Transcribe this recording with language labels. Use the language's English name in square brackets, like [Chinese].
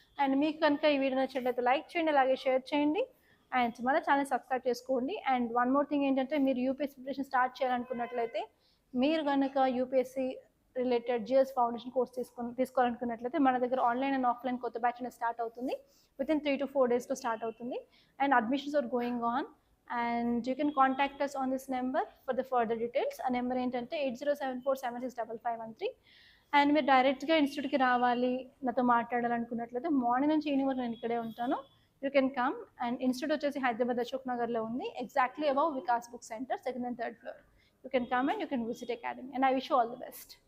[Telugu] And మీకు కనుక ఈ వీడియో నచ్చినట్లయితే లైక్ చేయండి, అలాగే షేర్ చేయండి. అండ్ మన ఛానల్ సబ్స్క్రైబ్ చేసుకోండి. అండ్ వన్ మోర్ థింగ్ ఏంటంటే మీరు యూపీఎస్సీ ప్రిపరేషన్ స్టార్ట్ చేయాలనుకున్నట్లయితే మీరు కనుక UPSC related GS foundation course తీసుకోవాలనుకున్నట్లయితే మన దగ్గర ఆన్లైన్ అండ్ ఆఫ్లైన్ కొత్త బ్యాచ్ అనేది స్టార్ట్ అవుతుంది. వితిన్ 3 to 4 daysలో స్టార్ట్ అవుతుంది. [English] And admissions are going on. And you can contact us on this number for the further details. [Telugu] ఆ number ఏంటంటే 8074765513. And మీరు డైరెక్ట్గా ఇన్స్టిట్యూట్కి రావాలి, నాతో మాట్లాడాలనుకున్నట్లయితే మార్నింగ్ నుంచి ఈవినింగ్ వరకు నేను ఇక్కడే ఉంటాను. [English] You can come. [Telugu] And institute వచ్చేసి హైదరాబాద్ అశోక్ నగర్లో ఉంది, exactly above Vikas book centre, second and third floor. [English] You can come and you can visit academy. And I wish you all the best.